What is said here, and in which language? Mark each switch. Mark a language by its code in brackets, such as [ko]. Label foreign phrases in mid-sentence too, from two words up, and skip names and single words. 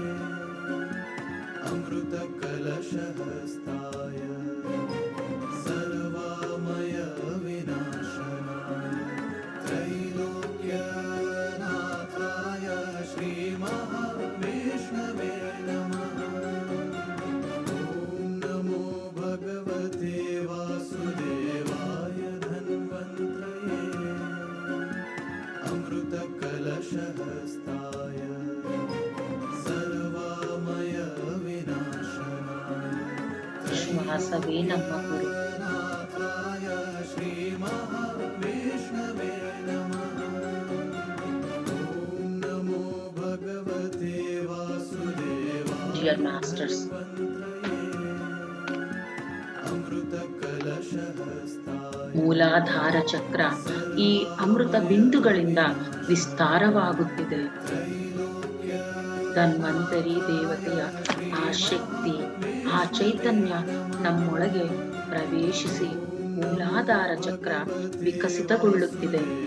[sa] ಅಮೃತ ಕಲಶಹಸ್ತಾಯ ಸರ್ವಮಯ ವಿನಾಶನಾಯ ತ್ರೈಲೋಕ್ಯನಾಥಾಯ ಶ್ರೀ ಮಹಾವಿಷ್ಣವೇ ನಮಃ. ಓಂ ನಮೋ ಭಗವತೆ ವಾಸುದೇವಾಯ ಧನ್ವಂತ್ರಯೇ. ಅಮೃತ ಕಲಶಹಸ್ತಾಯ ಸರ್ವಮಯ ವಿನಾಶನಾಯ [kn] ಶ್ವಾಸವೇ ನಮ್ಮ ಗುರು. [sa] ನಾಥಾಯ ಶ್ರೀ ಮಹಾವಿಷ್ಣವೇ ನಮಃ. ಓಂ ನಮೋ ಭಗವತೆ ವಾಸುದೇವಾಯ [en] Dear masters, [sa] ಅಮೃತ ಕಲಶಹಸ್ತಾಯ [kn] ಮೂಲಾಧಾರ ಚಕ್ರ ಈ ಅಮೃತ ಬಿಂದುಗಳಿಂದ ವಿಸ್ತಾರವಾಗುತ್ತಿದೆ. ಧನ್ವಂತರಿ ದೇವತೆಯ ಆ ಶಕ್ತಿ, ಆ ಚೈತನ್ಯ ನಮ್ಮೊಳಗೆ ಪ್ರವೇಶಿಸಿ ಮೂಲಾಧಾರ ಚಕ್ರ ವಿಕಸಿತಗೊಳ್ಳುತ್ತಿದೆ.